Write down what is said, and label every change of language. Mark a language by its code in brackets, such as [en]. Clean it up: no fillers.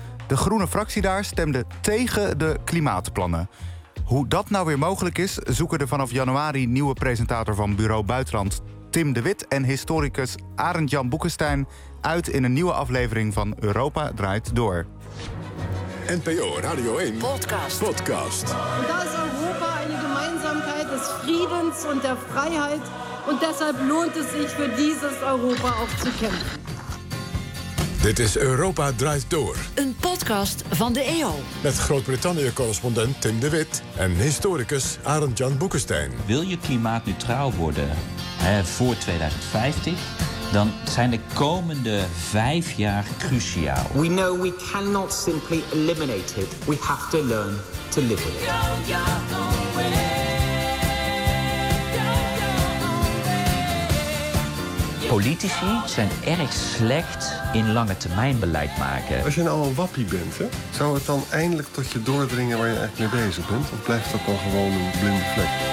[nl] De groene fractie daar stemde tegen de klimaatplannen. Hoe dat nou weer mogelijk is, zoeken de vanaf januari nieuwe presentator van Bureau Buitenland Tim de Wit en historicus Arend-Jan Boekenstein uit in een nieuwe aflevering van Europa draait door. NPO Radio 1. Podcast. Podcast. [de] Das Europa eine Gemeinsamkeit des Friedens und der Freiheit. Und deshalb lohnt es sich für dieses Europa auch zu kämpfen. [nl] Dit is Europa draait door. Een podcast van de EO. Met Groot-Brittannië-correspondent Tim de Wit en historicus Arend-Jan Boekenstein. Wil je klimaatneutraal worden voor 2050? Dan zijn de komende 5 jaar cruciaal. [en] We know we cannot simply eliminate it. We have to learn to live with it. [nl] Politici zijn erg slecht in lange termijn beleid maken. Als je nou een wappie bent, hè, zou het dan eindelijk tot je doordringen waar je echt mee bezig bent? Of blijft dat dan gewoon een blinde vlek?